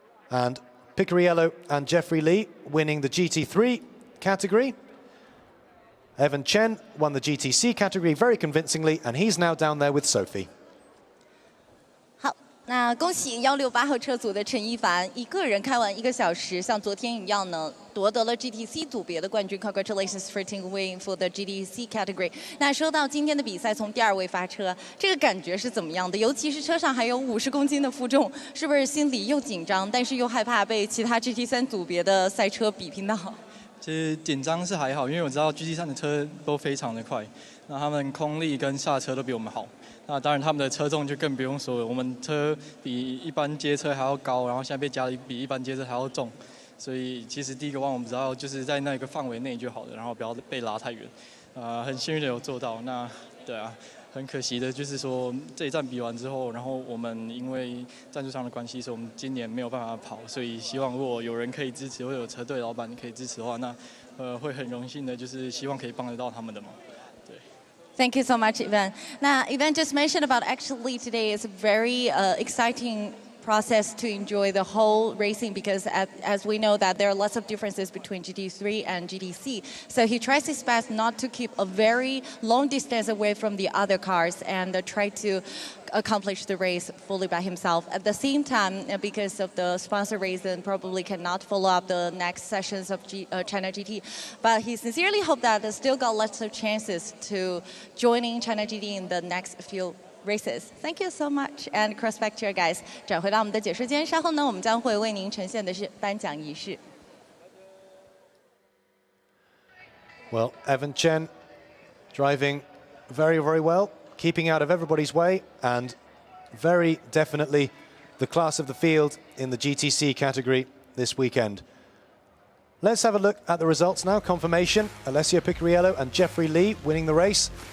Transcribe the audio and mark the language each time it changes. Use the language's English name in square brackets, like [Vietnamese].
[English] And Picariello and Jeffrey Lee winning the GT3 category. Evan Chen won the GTC category very convincingly, and he's now down there with Sophie. [Chinese] 好，那恭喜168号车组的陈一凡，一个人开完1个小时，像昨天一样呢，夺得了 GTC 组别的冠军。 [English] Congratulations for taking win for the GTC category. [Chinese] 那说到今天的比赛，从第2位发车，这个感觉是怎么样的？尤其是车上还有50公斤的负重，是不是心里又紧张，但是又害怕被其他 GT3 组别的赛车比拼到？其实紧张是还好，因为我知道 GT3 的车都非常的快，那他们空力跟刹车都比我们好。那当然他们的车重就更不用说了，我们车比一般街车还要高，然后现在被加了比一般街车还要重，所以其实第一个弯我们只要就是在那个范围内就好了，然后不要被拉太远。很幸运的有做到。那对啊。很可惜的就是说这一站比完之后，然后我们因为赞助商的关系，所以我们今年没有办法跑，所以希望如果有人可以支持，或者有车队老板可以支持的话，那会很荣幸的，就是希望可以帮得到他们的忙。对。 [English] Thank you so much, Ivan. Now, Ivan just mentioned about actually today is a very exciting process to enjoy the whole racing, because as we know that there are lots of differences between GT3 and GTC. So he tries his best not to keep a very long distance away from the other cars and try to accomplish the race fully by himself. At the same time, because of the sponsor reason, probably cannot follow up the next sessions of China GT. But he sincerely hopes that still got lots of chances to joining China GT in the next few races. Thank you so much, and cross back to your guys. [Chinese] 转回到我们的解说间，稍后呢，我们将会为您呈现的是颁奖仪式。 [English] Well, Evan Chen driving very, very well, keeping out of everybody's way, and very definitely the class of the field in the GTC category this weekend. Let's have a look at the results now. Confirmation: Alessio Picariello and Jeffrey Lee winning the race.